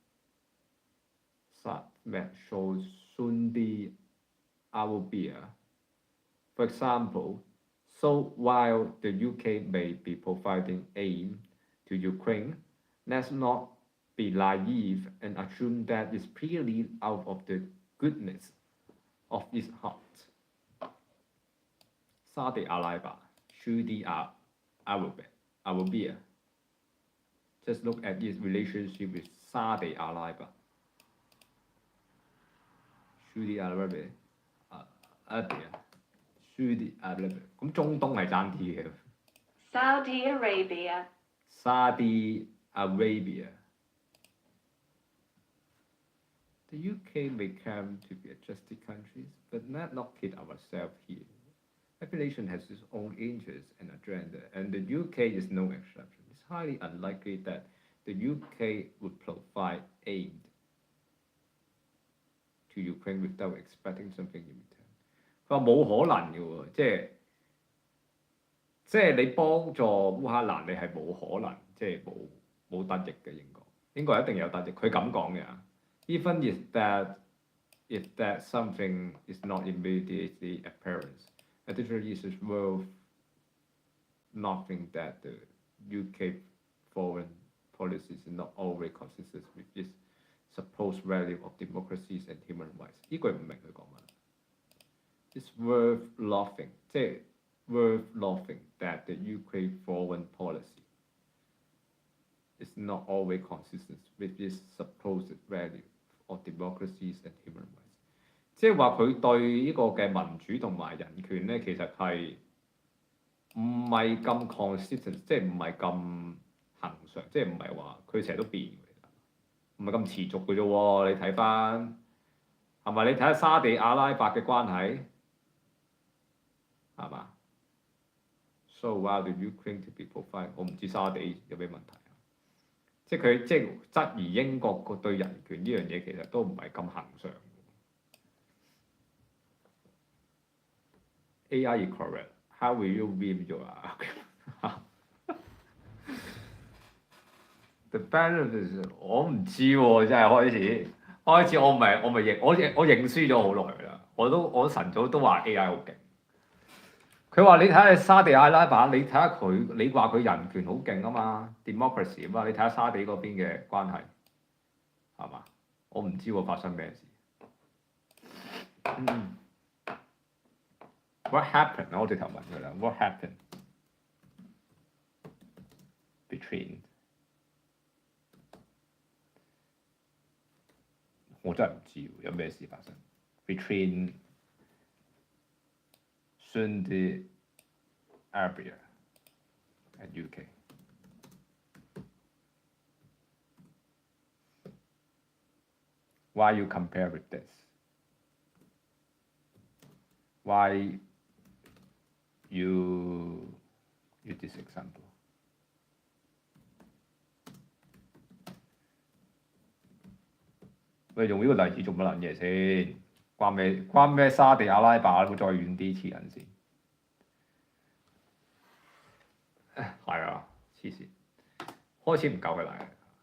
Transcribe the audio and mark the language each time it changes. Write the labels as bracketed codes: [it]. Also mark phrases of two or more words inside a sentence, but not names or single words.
[en] For example, so while the UK may be providing aid to Ukraine, let's not be naive and assume that it's purely out of the goodness of its heart. Saudi Arabia. Just look at its relationship with Saudi Arabia. Saudi Arabia. [yue] 咁中東係爭啲嘅。 [en] Saudi Arabia. The UK may claim to be a justice country, but let's not kid ourselves here. Affiliation has its own interests and agenda, and the UK is no exception. It's highly unlikely that the UK would provide aid to Ukraine without expecting something in return. [yue] 佢話冇可能嘅喎，即係你幫助烏克蘭，你係冇可能，即係冇得益嘅英國一定有得益。佢咁講嘅 [en] ，even if that something is not immediately apparent, additionally it is worth noting that the UK foreign policy is not always consistent with its supposed value of democracies and human rights。 [yue] 呢句唔明佢講乜。 [en] It's worth noting， [yue] 即係 [en] worth noting that the UK foreign policy is not always consistent with its supposed value of democracies and human rights。 [yue] 即係話佢對呢個嘅民主同埋人權咧，其實係唔係咁 consistent， 即係唔係咁恒常，即係唔係話佢成日都變嘅，唔係咁持續嘅啫喎。你睇翻係咪？你睇下沙地阿拉伯嘅關係係嘛 ？ [en] So while the Ukraine to be provided， [yue] 我唔知沙地有咩問題啊？即係佢即係質疑英國對人權呢樣嘢，其實都唔係咁恒常。 [en] AI is correct. How will you win your argument? The benefits [yue] 我唔知喎，真係開始我認輸咗好耐啦。我晨早都話 AI 好勁。佢話你睇下沙地阿拉伯，你睇下佢，你話佢人權好勁啊嘛 ，democracy 啊嘛，你睇下沙地嗰邊嘅關係係嘛？我唔知喎發生咩事。 [en] What happened？ [yue] 我直頭問佢啦。 [en] What happened between？ [yue] 我真係唔知有咩事發生。 [en] Between Saudi Arabia and UK. Why you compare with this? Why you use this example？ [yue] 喂，用呢個例子做乜撚嘢先？關咩沙地阿拉伯？會再遠啲黐人線。係啊，黐線，開始唔夠嘅啦。